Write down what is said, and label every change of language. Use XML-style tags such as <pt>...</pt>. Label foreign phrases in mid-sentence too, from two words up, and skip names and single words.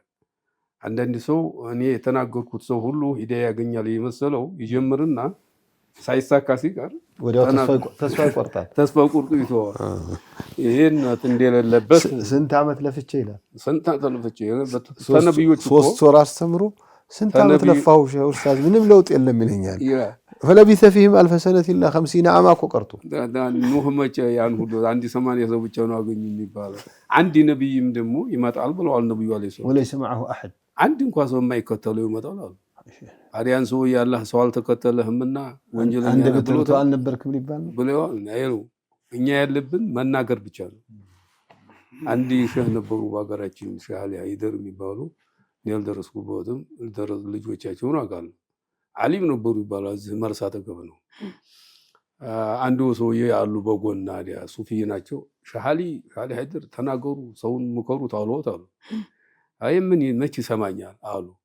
<am>አንዳንድ ሰው እኔ የተናገርኩት ሰው ሁሉ ሂዳያ ያገኛል የመሰለው ይጀምርና ሳይሳካ ሲቀር ወዲያው ተስፋ ይቆርጣል። ተስፋ ቁርጡ ይተዋል። ይሄን እንደሌለበት ስንት ዓመት ለፍቼ ይላል። ስንት ዓመት ለፍቼ ተነብዮቹ 3 ወር አስተምሮ ስንት ዓመት ለፋው ኡስታዝ ምንም ለውጥ የለም ይለኛል።</am> <ar>فلبث فيهم 1000 سنة إلا 50 عاما</ar> <am>እኮ ቀርቶ ኑህ መቼ ያን ሁሉ አንድ 80 ሰው ብቻ ነው አገኙ የሚባለው። አንድ ነብይም ደግሞ ይመጣል ብለዋል ነብዩ</am> <ar>عليه السلام። وليس معه أحد</ar> <am>አንድ እንኳን ሰው የማይከተለው ይመጣል አሉ። አዲያን ሰው ያላህ ሰው አልተከተለህምና ወንጀለኛ አንድ ብትሉት አልነበርክም ሊባል ነው ብለዋል። እኛ ያለብን መናገር ብቻ ነው። አንድ ሸህ ነበሩ በአገራችን ሸህ አሊ አይደር የሚባሉ ያልደረስኩበትም ልጆቻቸውን አውቃለሁ። ዓሊም ነበሩ ይባላል። እዚህ መርሳ ተገበ ነው። አንዱ ሰውዬ አሉ በጎን አዲያ ሱፊ ናቸው። ሸህ አሊ አይደር ተናገሩ ሰውን ምከሩ ታውሎት አሉ። አይ ምን መች ይሰማኛል አሉ።</am>